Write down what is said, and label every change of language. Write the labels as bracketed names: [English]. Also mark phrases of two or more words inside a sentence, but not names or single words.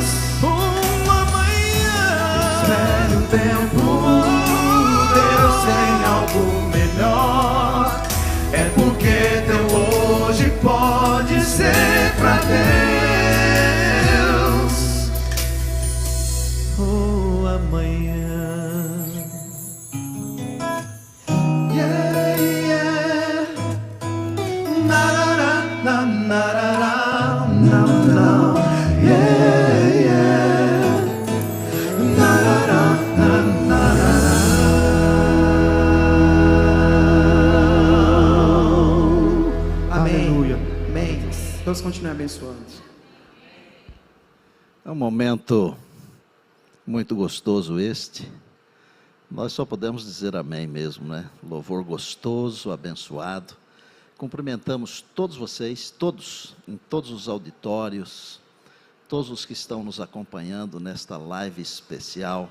[Portuguese] Amanhã, espere o tempo, Deus tem algo melhor. É porque teu hoje pode ser pra Deus. Oh, amanhã. [English] Yeah, yeah. Na, na, na, na, na, na. Yeah, yeah. Na, na, na, na, na. [Portuguese] Amém. Aleluia. Amém. Deus continue abençoando. É um momento muito gostoso este. Nós só podemos dizer amém mesmo, né? Louvor gostoso, abençoado. Cumprimentamos todos vocês, todos, em todos os auditórios, todos os que estão nos acompanhando nesta live especial.